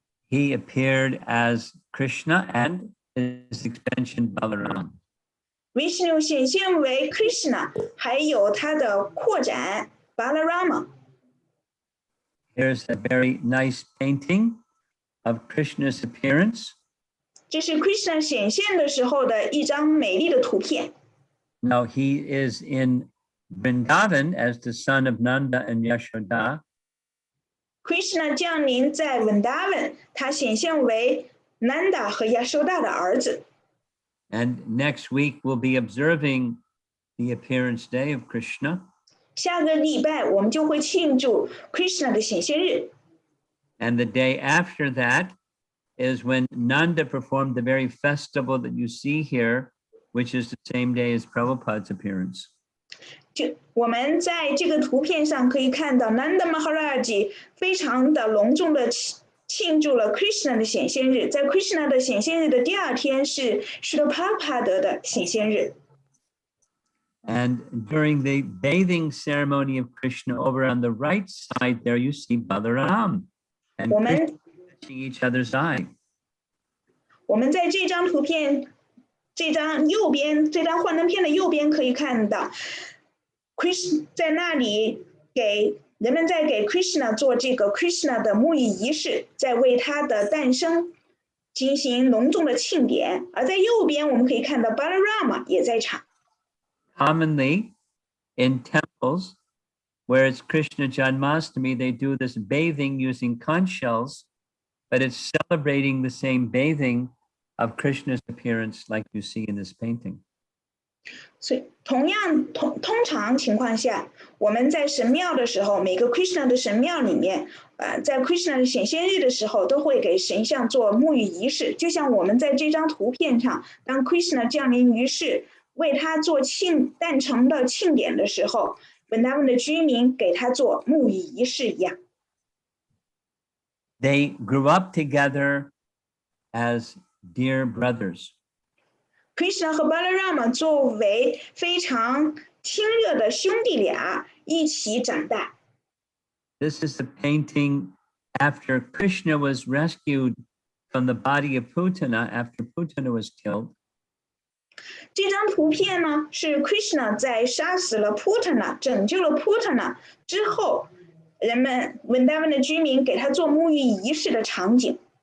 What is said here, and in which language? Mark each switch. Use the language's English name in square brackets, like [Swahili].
[English] He appeared as Krishna and his extension Balaram. [Chinese] Vishnu 显现为 Krishna， 还有他的扩展 Balarama。 [English] Here's a very nice painting of Krishna's appearance. [Chinese] 这是 Krishna 显现的时候的一张美丽的图片。 [English] Now he is in Vrindavan, as the son of Nanda and Yashoda, [Chinese] Krishna 降临在 Vrindavan， 他显现为 Nanda 和 Yashoda 的儿子。 [English] and next week we'll be observing the appearance day of Krishna. [Chinese] 下个礼拜我们就会庆祝 Krishna 的显现日。 [English] And the day after that is when Nanda performed the very festival that you see here, which is the same day as Prabhupada's appearance. [Chinese] 就我们在这个图片上可以看到 Nanda Maharaj 非常的隆重的庆祝了 Krishna 的显现日。在 Krishna 的显现日的第二天是 Srila Prabhupada 的显现日。 [English] And during the bathing ceremony of Krishna, over on the right side there you see Balaram and [Chinese] 我 [English] Krishna [Chinese] 们 [English] touching each other's eye. [Chinese] 我们在这张图片这张右边这张幻灯片的右边可以看到 Krishna 在那里给人们在给 Krishna 做这个 Krishna 的沐浴仪式，在为他的诞生进行隆重的庆典。而在右边我们可以看到 Balarama 也在场。 [English] Commonly in temples where it's Krishna Janmashtami, they do this bathing using conch shells, but it's celebrating the same bathing of Krishna's appearance like you see in this painting. [Chinese] 所以同样通常情况下，我们在神庙的时候，每个 Krishna 的神庙里面，在 Krishna 的显现日的时候，都会给神像做沐浴仪式。就像我们在这张图片上，当 Krishna 降临于世，为他做诞辰的庆典的时候，本达文的居民给他做沐浴仪式一样。 [English] They grew up together as dear brothers. [Chinese] Krishna 和 Balarama 作为非常亲热的兄弟俩一起长大。 [English] This is the painting after Krishna was rescued from the body of Putana after Putana was killed. [Chinese] 这张图片呢，是 Krishna 在杀死了 Putana， 拯救了 Putana 之后，人们Vrindavan的居民给他做沐浴仪式的场景。